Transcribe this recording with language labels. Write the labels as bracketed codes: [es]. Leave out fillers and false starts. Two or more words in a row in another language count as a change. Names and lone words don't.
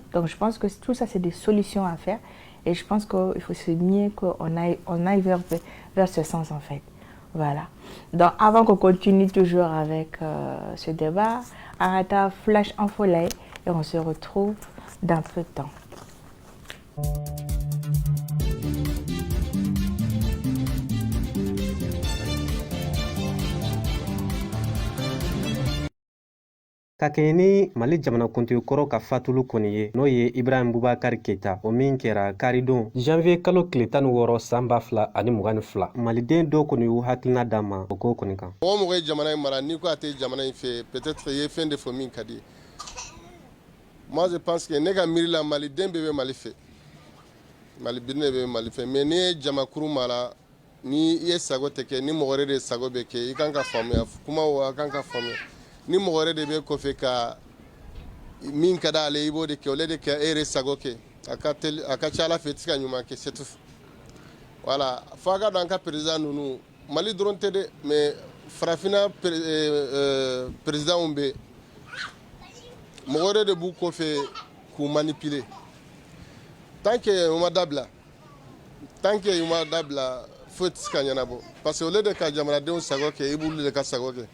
[fr] Donc je pense que tout ça c'est des solutions à faire et je pense qu'il faut se mieux qu'on aille vers ce sens en fait. Voilà. Donc avant qu'on continue toujours avec ce débat, arrêtez flash en folie et on se retrouve dans peu de temps. [bm] Ka kɛɲɛ ni Mali jamanakuntigi kɔrɔ ka fatulu kɔni ye n'o ye Ibrahim Bubakari Keita o min kɛra karidon janvier kalo tile 16 san 2022 maliden dɔw kɔni y'u hakilina d'a ma o ko kɔni kan. Mɔgɔ mɔgɔ ye jamana in mara n'i ko a tɛ jamana in fɛ peut-être ye fɛn de fɔ min ka di. [fr] Moi je pense que [bm] ne ka miiri la maliden bɛɛ bɛ Mali fɛ malibirine bɛɛ bɛ Mali fɛ mais n'i ye jamakuru mara ni i ye sago tɛ kɛ ni mɔgɔ wɛrɛ de sago bɛ kɛ i kan ka faamuya kumaw a kan ka faamuya. Ni mɔgɔ wɛrɛ de bɛ kɔfɛ ka min ka d'ale i b'o de kɛ o de kɛ e yɛrɛ sago kɛ a ka ca Ala fɛ i tɛ se ka ɲuman kɛ [fr] c'est tout. [bm] Voilà fo a ka dɔn an ka président ninnu Mali dɔrɔn tɛ dɛ mais farafinna présidentw bɛ mɔgɔ wɛrɛ de b'u kɔfɛ k'u manipuler [fr] tant que [bm] u ma dabila foyi tɛ se ka ɲɛnabɔ [fr] parce que [bm] olu de ka jamanadenw sago kɛ i b'olu de ka sago kɛ.